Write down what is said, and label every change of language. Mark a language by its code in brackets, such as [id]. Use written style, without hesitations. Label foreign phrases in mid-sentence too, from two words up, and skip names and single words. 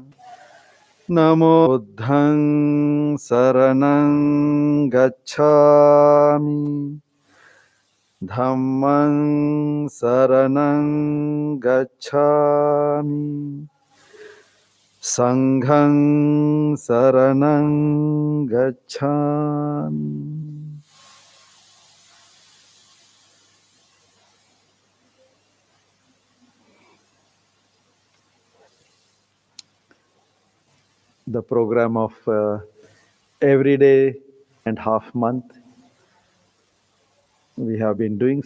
[pi] Namo buddhang saranang gacchami. Dhammang saranang gacchami. Sanghang saranang gacchami. [en] The program of every day and half month we have been doing.